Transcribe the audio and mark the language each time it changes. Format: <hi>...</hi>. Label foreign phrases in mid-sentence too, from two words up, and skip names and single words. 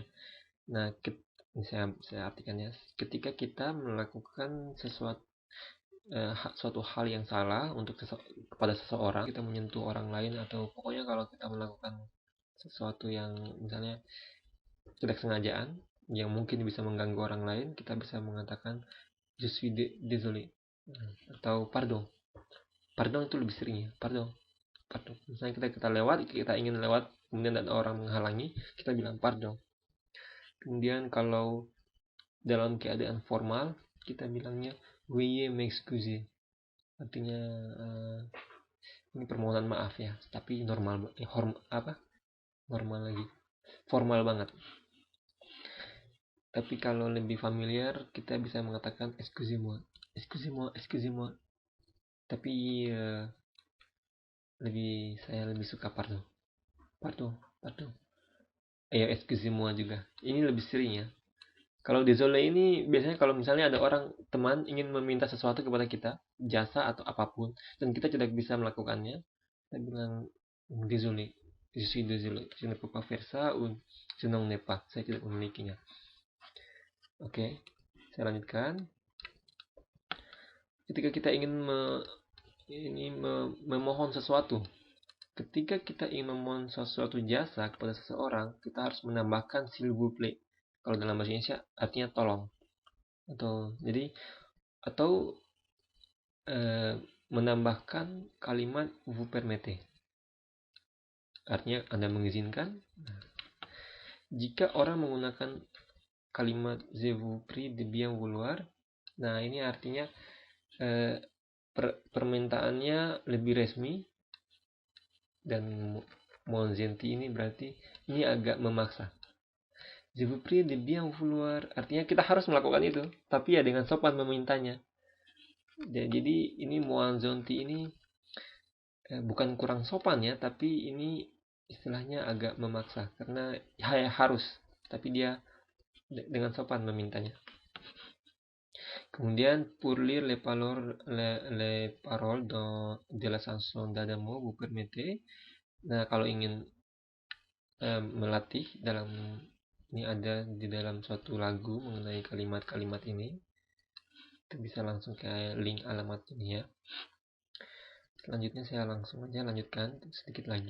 <id>Nah, saya artikannya, ketika kita melakukan suatu hal yang salah kepada seseorang, kita menyentuh orang lain, atau pokoknya kalau kita melakukan sesuatu yang misalnya tidak sengajaan, yang mungkin bisa mengganggu orang lain, kita bisa mengatakan</id> <fr>je suis désolé,</fr> <id>atau pardon. Pardon itu lebih sering ya, pardon. Misalnya kita ingin lewat, kemudian ada orang menghalangi, kita bilang pardon. Kemudian kalau dalam keadaan formal, kita bilangnya</id> <fr>veuillez m'excuser.</fr> <id>Artinya ini permohonan maaf ya, tapi normal normal lagi. Formal banget. Tapi kalau lebih familiar, kita bisa mengatakan excusez-moi.</id> <fr>Excusez-moi, excusez-moi.</fr> <id>Tapi saya lebih suka pardon.</id> <fr>Pardon, pardon. Excusez-moi juga.</fr> <id>Ini lebih sering ya. Kalau désolé ini biasanya kalau misalnya ada orang teman ingin meminta sesuatu kepada kita, jasa atau apapun, dan kita tidak bisa melakukannya, kita bilang</id> <fr>désolé, je suis désolé, je ne peux pas faire ça, ou je n'en ai pas,</fr> <id>saya tidak memilikinya. Oke, saya lanjutkan. Ketika kita ingin memohon sesuatu, ketika kita ingin memohon sesuatu jasa kepada seseorang, kita harus menambahkan</id> <fr>s'il vous plaît.</fr> <id>Kalau dalam bahasa Indonesia artinya tolong. Atau menambahkan kalimat</id> <fr>vous permettez.</fr> <id>Artinya Anda mengizinkan. Jika orang menggunakan kalimat</id> <fr>je vous prie de bien vouloir,</fr> <id>nah ini artinya permintaannya lebih resmi, dan</id> <fr>mon gentil</fr> <id>ini berarti ini agak memaksa.</id> <fr>Je vous prie de bien vouloir</fr> <id>artinya kita harus melakukan itu, tapi ya dengan sopan memintanya. Jadi ini</id> <fr>mon gentil</fr> <id>ini bukan kurang sopan ya, tapi ini istilahnya agak memaksa karena harus, tapi dia dengan sopan memintanya.</id> <fr>Kemudian pour lire les paroles de la chanson d'Adamo vous permettez.</fr> <id>Nah, kalau ingin melatih ini ada di dalam suatu lagu mengenai kalimat-kalimat ini, kita bisa langsung ke link alamat ini ya. Selanjutnya saya langsung aja lanjutkan sedikit lagi.</id>